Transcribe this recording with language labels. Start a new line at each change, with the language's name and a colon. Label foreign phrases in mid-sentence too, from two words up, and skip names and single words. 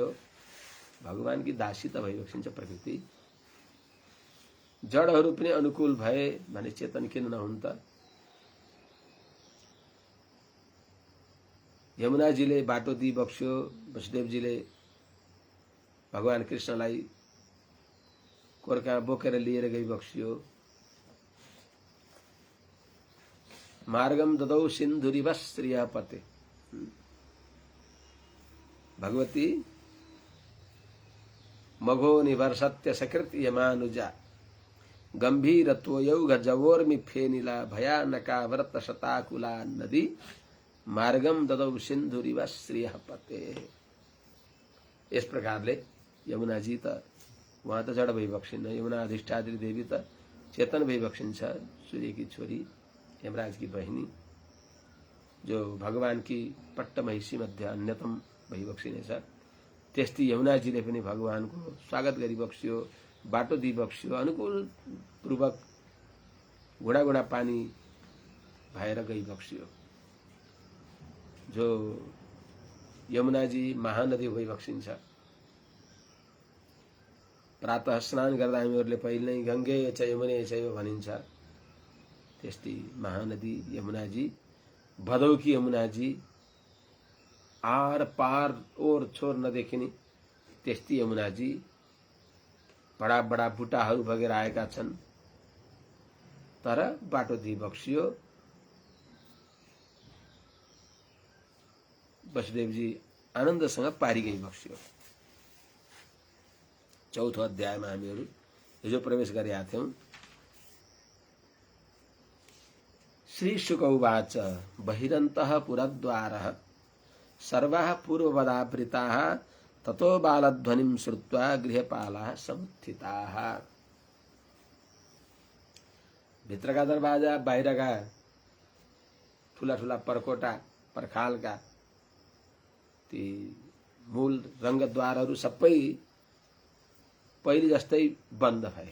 Nepali: भगवानकी दासी त भइबक्सिन्छ प्रकृति। जडहरू पनि अनुकूल भए भने चेतन किन नहुन् त। यमुनाजीले बाटो दिई बक्स्यो। वसुदेवजीले भगवान कृष्णलाई कोर्का बोकेर लिएर गई बक्स्यो।
Sanskrit: मार्गम ददौ सिन्धुरिव श्रियपते। भगवती मघो निवर्षत्य सकृत यमानुजा गंभीरत्वयौघ जवोर्मि फेनिला भयानका व्रत शताकुला नदी मार्गम ददौ सिन्धुरिव श्रियपते।
Nepali: इस प्रकारले यमुनाजी त वहाँ त जड भइबक्सिन्न। यमुना अधिष्ठात्री देवी त चेतन भइबक्सिन्छ। सूर्य की छोरी यमराज की बहिनी जो भगवान की पट्ट महिषी मध्ये अन्यतम भइबक्सिनेछ। त्यस्तै यमुनाजीले पनि भगवानको स्वागत गरिबक्स्यो, बाटो दिइबक्स्यो, अनुकूल पूर्वक घुडा पानी भएर गइबक्स्यो। जो यमुनाजी महानदी भइबक्सिन्छ। प्रातः स्नान गर्दा हामीहरूले पहिले नै
Sanskrit: गङ्गे च यमुने चैव
Nepali: भनिन्छ। त्यस्तै महानदी यमुनाजी, भदौकी यमुनाजी, आर पार ओर छोर नदेखिने त्यस्तै यमुनाजी। बडा बडा बुटाहरू बगेर आएका छन्, तर बाटो दिइबक्स्यो। वसुदेवजी आनन्दसँग पारी गइबक्स्यो। चौथो अध्यायमा हामीहरू हिजो प्रवेश गरेका थियौं।
Sanskrit: श्री शुक उवाच बहिरन्तः पुरद्वारः सर्वाः पूर्ववदावृताः ततो बालध्वनिं श्रुत्वा गृहपालाः समुत्थिताः।
Nepali: भित्रका दरवाजा बाहिरका ठुला ठुला पर्कोटा पर्खालका ती मूल रङ्गद्वारहरू सबै पहिले जस्तै बन्द भए।